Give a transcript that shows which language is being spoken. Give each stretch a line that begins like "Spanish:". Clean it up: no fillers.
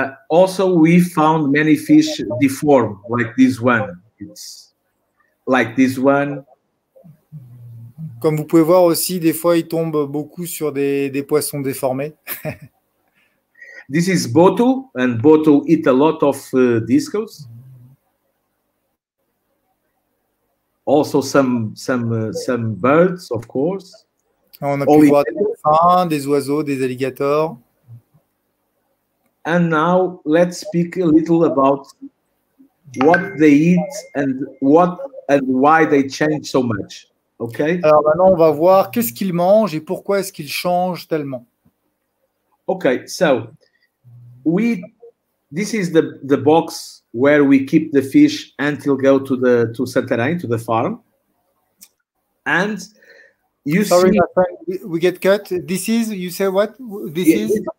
English: Also, we found many fish deformed, like this one. It's like this one.
French: Comme vous pouvez voir aussi, des fois, ils tombent beaucoup sur des poissons déformés.
English: This is Botu, and Botu eat a lot of discus. Also, some birds, of course.
French: On a pu voir des dauphins, des oiseaux, des alligators.
English: And now let's speak a little about what they eat and why they change so much. Okay.
French: Alors maintenant, on va voir qu'est-ce qu'ils mangent et pourquoi est-ce qu'ils changent tellement.
English: Okay, so this is the box where we keep the fish until go to Santarém, to the farm. And you Sorry, see, my friend, we get cut. This is, you say what? This is